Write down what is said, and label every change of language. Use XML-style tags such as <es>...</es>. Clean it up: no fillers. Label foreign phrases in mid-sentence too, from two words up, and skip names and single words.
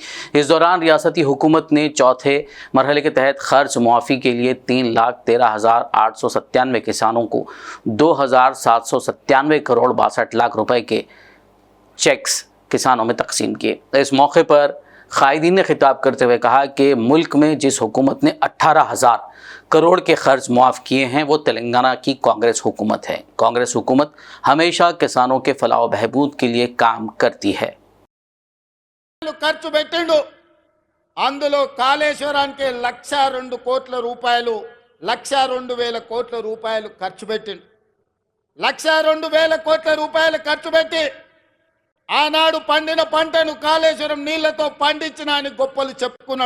<ur>اس دوران ریاستی حکومت نے چوتھے مرحلے کے تحت قرض معافی کے لیے 3,13,897 کسانوں کو 2,797 کروڑ 62 لاکھ روپے کے چیکس کسانوں میں تقسیم کیے۔ اس موقع پر قائدین نے خطاب کرتے ہوئے کہا کہ ملک میں جس حکومت نے 18,000 کروڑ کے قرض معاف کیے ہیں وہ تلنگانہ کی کانگریس حکومت ہے۔ کانگریس حکومت ہمیشہ کسانوں کے فلاح و بہبود کے لیے کام کرتی ہے۔</ur> <te>ఖర్చు పెట్టిండు, అందులో కాళేశ్వరానికి 1,02 కోట్ల రూపాయలు 1,02,000 కోట్ల రూపాయలు ఖర్చు పెట్టిండు। 1,02,000 కోట్ల రూపాయలు ఖర్చు పెట్టి ఆనాడు పండిన పంటను కాళేశ్వరం నీళ్లతో పండించిన అని గొప్పలు చెప్పుకున్నాడు।</te>